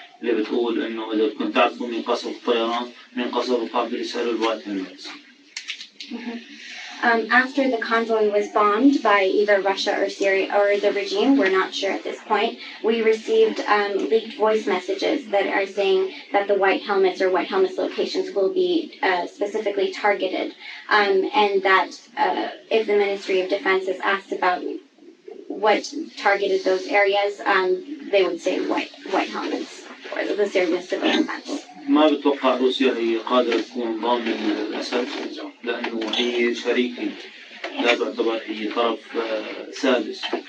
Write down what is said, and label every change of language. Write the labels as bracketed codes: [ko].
[ar] اللي بتقول إنه إذا بدكم تعرفوا مين قصف الطيران مين قصف القاعدة يسألوا الوايت هيلمتس. [en] After the convoy was bombed by either Russia or Syria or the regime, we're not sure at this point, we received leaked voice messages that are saying that the white helmets or white helmets locations will be specifically targeted, and that if the Ministry of Defense is asked about what targeted those areas, they would say white helmets or the Syrian civil defense. [ar] ما بتوقع روسيا هي قادرة تكون ضامنة للأسد لأنه هي شريكة لا تعتبر هي طرف سادس.